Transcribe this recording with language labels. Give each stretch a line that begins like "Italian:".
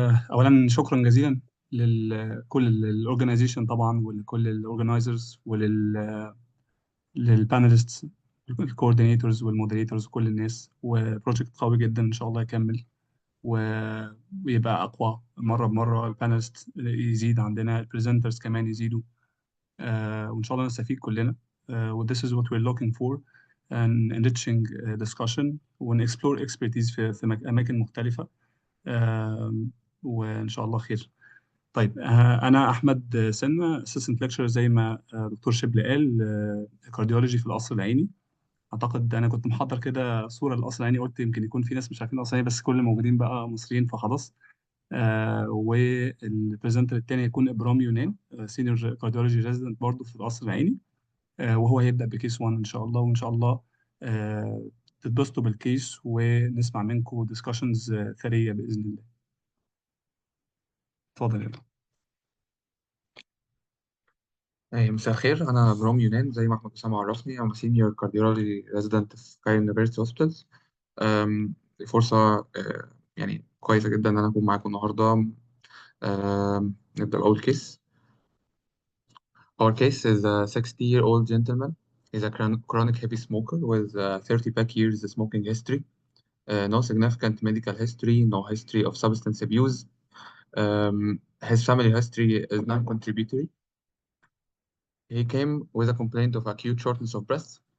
Arabic: اولا شكرا جزيلا لكل الاورجنايزيشن طبعا، ولكل الاورجنايزرز، للبانelists، الكوردينيتورز والمودريتورز وكل الناس. وبروجكت قوي جدا ان شاء الله يكمل ويبقى اقوى مره بمره. البانelists يزيد عندنا، البرزنترز كمان يزيدوا، وان شاء الله نستفيد كلنا.
English: و this is what we're looking for, an enriching discussion ونexplore expertise
Arabic: في اماكن مختلفه. وإن شاء الله خير. طيب، أنا أحمد سنة، assistant lecturer زي ما دكتور شبل قال، كارديولوجي في القصر العيني. أعتقد أنا كنت محضر كده صورة للقصر العيني، قلت يمكن يكون في ناس مش عارفين القصر العيني، بس كل الموجودين بقى مصريين فخلاص. والبريزنتر التاني هيكون إبرام يونان، سينيور كارديولوجي ريزيدنت برضه في القصر العيني. وهو هيبدأ بكيس 1 إن شاء الله. وإن شاء الله تتبسطوا بالكيس ونسمع منكم ديسكشنز ثرية بإذن الله. اتفضل يا مساء الخير. أنا برام يونان زي ما أحمد أسامة عرفني. أنا سينيور كارديولوجي ريزيدنت في كايرو يونيفرسيتي هوسبيتالز. فرصة يعني كويسة جدا إن أنا أكون معاكم النهاردة. نبدأ بأول كيس.
English: Our case is a 60-year-old gentleman. He's a chronic heavy smoker with 30 pack years smoking history. No significant medical history, no history of substance abuse. His family history is non-contributory. He came with a complaint of acute shortness of breath.